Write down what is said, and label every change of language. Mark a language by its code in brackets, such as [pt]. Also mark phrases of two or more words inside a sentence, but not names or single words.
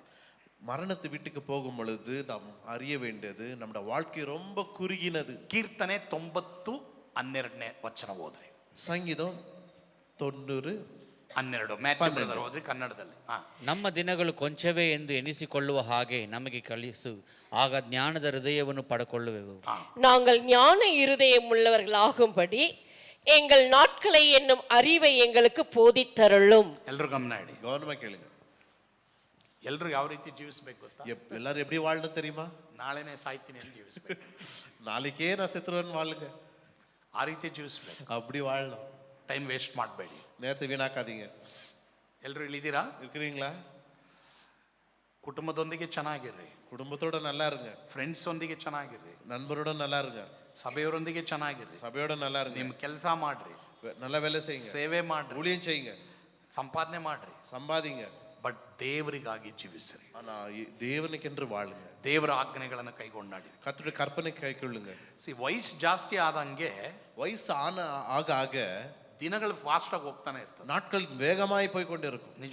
[ta] மரணத்து வீட்டுக்கு போகும் பொழுது நாம் அறிய வேண்டியது, நம்முடைய வாழ்க்கை ரொம்ப குறுகினது. [kn] ಕೀರ್ತನೆ 90:12 ವಚನ ಓದ್ರಿ. [ta] சங்கீதம் 90:12 [kn] ಮ್ಯಾಥ್ಯೂ ಬ್ರದರ್ ಓದ್ರಿ ಕನ್ನಡದಲ್ಲಿ. ನಮ್ಮ ದಿನಗಳು ಕೊಂಚವೇ ಎಂದು ಎನಿಸಿಕೊಳ್ಳುವ ಹಾಗೆ ನಮಗೆ ಕಲಿಸು, ಆಗ ಜ್ಞಾನದ ಹೃದಯವನ್ನು ಪಡೆಕೊಳ್ಳುವೆವು. [ta] நாங்கள் ஞான இருதயம் உள்ளவர்களாகும்படி எங்கள் நாட்களை என்னும் அறிவை எங்களுக்கு போதித்தருளும். [kn] ಎಲ್ರು ಗಮನ ಇಡಿ, [ta] கவனமா கேளுங்க. [kn] ಎಲ್ರು ಯಾವ ರೀತಿ ಜೀವಿಸ್ಬೇಕು ಗೊತ್ತಾ? [ta] எல்லாரும் எப்படி வாழணும் தெரியுமா? [kn] ನಾಳೆನೇ ಸಾಯ್ತೀನಿ ಅಂತ ಜೀವಿಸ್ಬೇಕು. [ta] நாளைக்கே நான் செத்துருவேன் வாழுங்க, [kn] ಆ ರೀತಿ ಜೀವಿಸ್ಬೇಕು. [ta] அப்படி வாழணும். [en] time waste [kn] ಮಾಡಬೇಡಿ. [ta] நேரத்தை வீணாக்காதீங்க. [kn] ಎಲ್ರು ಇಲ್ಲಿದ್ದೀರಾ? [ta] இருக்கிறீங்களா? [kn] ಕುಟುಂಬದೊಂದಿಗೆ ಚೆನ್ನಾಗಿರ್ರಿ, [ta] குடும்பத்தோட நல்லா இருங்க, [kn] ಫ್ರೆಂಡ್ಸ್ ಒಂದಿಗೆ ಚೆನ್ನಾಗಿರ್ರಿ, [ta] நண்பரோட நல்லா இருங்க, [kn] ಸಭೆಯವರೊಂದಿಗೆ ಚೆನ್ನಾಗಿರ್ರಿ, [ta] சபையோட நல்லா இருங்க, [kn] ನಿಮ್ ಕೆಲಸ ಮಾಡ್ರಿ, [ta] நல்ல வேலை செய்யுங்க, [kn] ಸೇವೆ ಮಾಡ್ರಿ, [ta] ஊழியம் செய்யுங்க, [kn] ಸಂಪಾದನೆ ಮಾಡ್ರಿ, [ta] சம்பாதிங்க. [kn] ಬಟ್ ದೇವರಿಗಾಗಿ ಜೀವಿಸ್ರಿ. [ta] ஆனா தேவனுக்கென்று வாழுங்க, [kn] ದೇವರ ಆಜ್ಞೆಗಳನ್ನು ಕೈಗೊಂಡಾಡಿ. [ta] கர்த்தருடைய கற்பனை கைக்கொள்ளுங்க. [kn] ವಯಸ್ಸು ಜಾಸ್ತಿ ಆದಂಗೆ [ta] வயசு ஆக ஆக [kn] ದಿನಗಳು ಫಾಸ್ಟ್ ಆಗಿ ಹೋಗ್ತಾನೆ ಇರ್ತದೆ. [ta] நாட்கள் வேகமாய் போய் கொண்டே இருக்கும்.